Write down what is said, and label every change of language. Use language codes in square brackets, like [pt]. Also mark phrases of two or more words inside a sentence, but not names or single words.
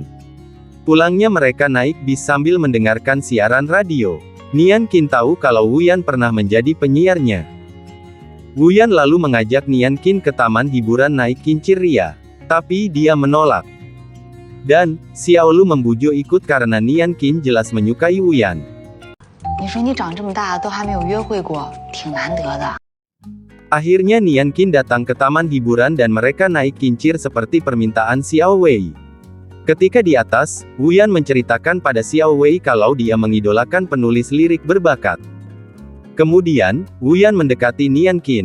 [id] Pulangnya mereka naik bis sambil mendengarkan siaran radio. Nian Qin tahu kalau Wuyan pernah menjadi penyiarnya. Wuyan lalu mengajak Nian Qin ke taman hiburan naik kincir ria. Tapi dia menolak. Dan, Xiaolu membujuk ikut karena Nian Qin jelas menyukai Wuyan. [zh] 你说你长这么大都还没有约会过，挺难得的。 [id] Akhirnya Nian Qin datang ke taman hiburan dan mereka naik kincir seperti permintaan Xiao Wei. Ketika di atas, Wuyan menceritakan pada Xiao Wei kalau dia mengidolakan penulis lirik berbakat. Kemudian, Wuyan mendekati Nian Qin.